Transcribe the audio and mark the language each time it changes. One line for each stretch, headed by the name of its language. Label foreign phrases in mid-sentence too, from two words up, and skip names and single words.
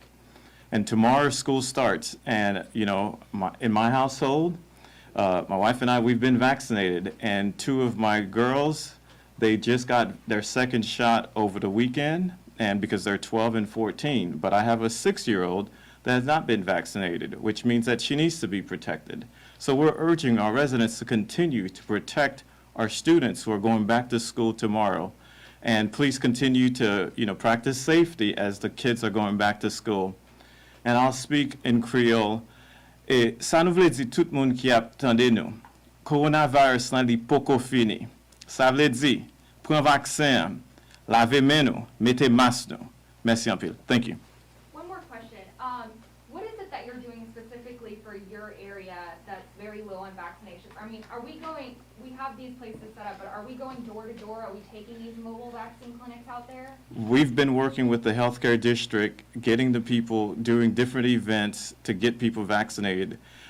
English: And tomorrow school starts, and you know, in my household, my wife and I, we've been vaccinated, and 2 of my girls, they just got their second shot over the weekend, and because they're 12 and 14, but I have a 6-year-old that has not been vaccinated, which means that she needs to be protected. So we're urging our residents to continue to protect our students who are going back to school tomorrow. And please continue to, you know, practice safety as the kids are going back to school. And I'll speak in Creole.
Haitian Creole: Sa nou vle di tout moun ki ap tande nou. Coronavirus nan li poko fini. Sa vle di, pren vaksin, lave men nou, mette mas nou. Merci en pile.
English: Thank you. One more question. What is it that you're doing specifically for your area that's very low on vaccinations? I mean, we have these places set up, but are we going door to door? Are we taking these mobile vaccine clinics out there? We've been working with the healthcare district, getting the people, doing different events to get people vaccinated.